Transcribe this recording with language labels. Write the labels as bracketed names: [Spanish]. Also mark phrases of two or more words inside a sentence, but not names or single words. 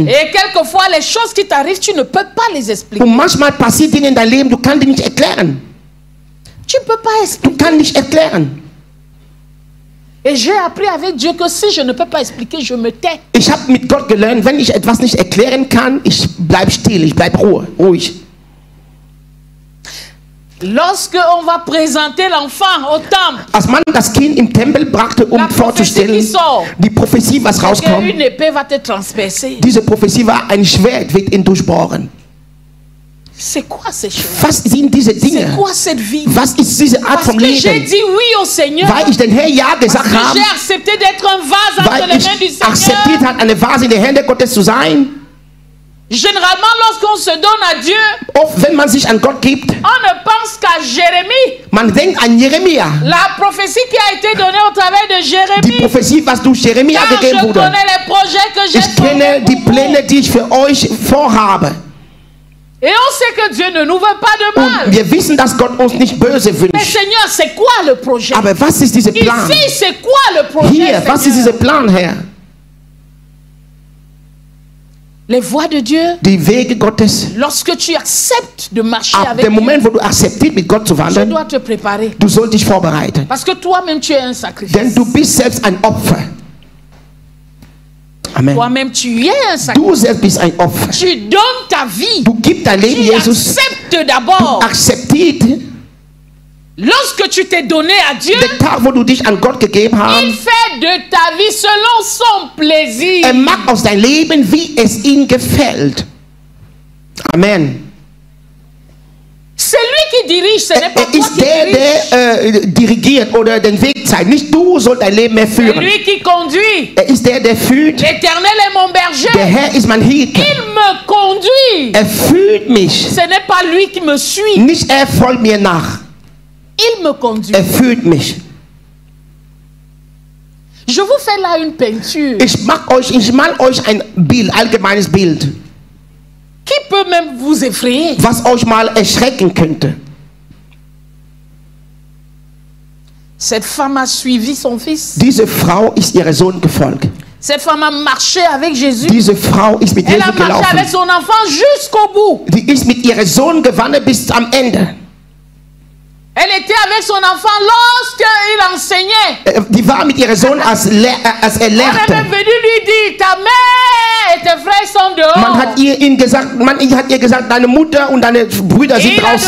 [French] Et quelquefois, les choses qui t'arrivent, tu ne peux pas les expliquer. [German] Und manchmal passiert Dinge in deinem Leben, du kannst die nicht erklären. [French] Tu ne peux pas expliquer. [German] Du kannst nicht erklären. [French] Et j'ai appris avec Dieu que si je ne peux pas expliquer, je me tais. [German] Ich habe mit Gott gelernt, wenn ich etwas nicht erklären kann, ich bleib still, ich bleib ruhig. [French] Lorsque on va présenter l'enfant au temple, [German] als man das Kind im Tempel brachte, vorzustellen, die Prophetie, was rauskommt, [French] une épée va te transpercer. [German] Diese Prophetie war, ein Schwert wird ihn durchbohren. [French] C'est quoi ces choses? [German] Was sind diese Dinge? [French] C'est quoi cette vie? [German] Was ist diese Art von Leben? [French] J'ai dit oui au Seigneur. [German] Weil ich den Herr ja gesagt habe. [French] J'ai accepté d'être un vase entre les mains du Seigneur. [German] Akzeptiert hat, eine Vase in den Händen Gottes zu sein. [French] Généralement, lorsqu'on se donne à Dieu, [German] oft, wenn man sich an Gott gibt, [French] on ne pense qu'à Jérémie. [German] Man denkt an Jeremia. [French] La prophétie qui a été donnée au travers de Jérémie. [German] Die Prophetie, was durch Jeremia gegeben wurde. [French] Je connais les projets que j'ai. [German] Ich kenne die Pläne, die ich für euch vorhabe. [French] Et on sait que Dieu ne nous veut pas de mal. [German] Und wir wissen, dass Gott uns nicht böse wünscht. [French] Mais Seigneur, c'est quoi le projet? [German] Aber was ist dieser Plan? [French] Ici, c'est quoi le projet? [German] Hier, was ist dieser Plan, Herr? [French] Les voies de Dieu. [German] Die Wege Gottes. [French] Lorsque tu acceptes de marcher [German] ab [French] avec [German] dem Moment, wo du akzeptierst, mit Gott zu wandern, [French] tu dois te préparer. [German] Du sollst dich vorbereiten. [French] Parce que toi-même tu es un sacrifice. [German] Denn du bist selbst ein Opfer. [French] Amen. Toi-même tu es un sacrifice. [German] Du selbst bist ein Opfer. [French] Tu donnes ta vie. [German] Du gibst dein Leben Jesus. [French] Tu acceptes d'abord. [German] Du akzeptierst. [French] Lorsque tu t'es donné à Dieu, [German] der Tag, wo du dich an Gott gegeben hast, [French] il fait de ta vie selon son plaisir. [German] Er macht aus dein Leben, wie es ihm gefällt. [French] Amen. C'est lui qui dirige, ce n'est pas toi [German] ist [French] qui dirige. [German] Der dirigiert oder den Weg zeigt. Nicht du sollst dein Leben mehr führen. [French] C'est lui qui conduit. [German] Er ist der führt. [French] L'Éternel est mon berger. [German] Der Herr ist mein Hirte. [French] Il me conduit. [German] Er führt mich. [French] Ce n'est pas lui qui me suit. [German] Nicht er folgt mir nach. [French] Il me conduit. [German] Er führt mich. [French] Je vous fais là une peinture. [German] Ich mal euch ein Bild, allgemeines Bild. [French] Qui peut même vous effrayer? [German] Was euch mal erschrecken könnte. [French] Cette femme a suivi son fils. [German] Diese Frau ist ihrem Sohn gefolgt. [French] Cette femme a marché avec Jésus. [German] Diese Frau ist mit Jesus gelaufen. [French] Elle a marché avec son enfant jusqu'au bout. [German] Die ist mit ihrem Sohn gewandert bis am Ende. [French] Elle était avec son enfant lorsqu'il enseignait. [German] Die war mit ihrem Sohn, als er lehrte. [French] On est même venu lui dire, ta mère et tes frères sont dehors. [German] Man hat ihr gesagt, deine Mutter und deine Brüder sind draußen.